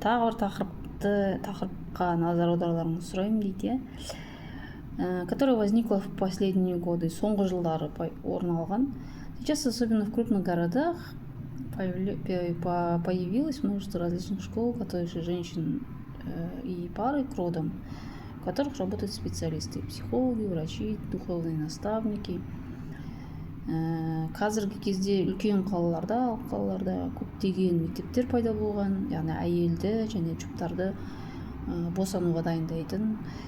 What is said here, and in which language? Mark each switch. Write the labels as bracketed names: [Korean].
[Kazakh] Тағы бір тақырыпқа назар аударуларыңызды сұраймын дейді. [Russian] Которая возникла в последние годы, [Kazakh] соңғы жылдары орын алған. [Russian] Сейчас, особенно в крупных городах, появилось множество различных школ, готовящих женщин и пары к родам, в которых работают специалисты, психологи, врачи, духовные наставники. [Kazakh] Қазіргі кезде үлкен қалаларда көптеген мектептер пайда болған, яғни әйелді және жұптарды босануға дайындайтын.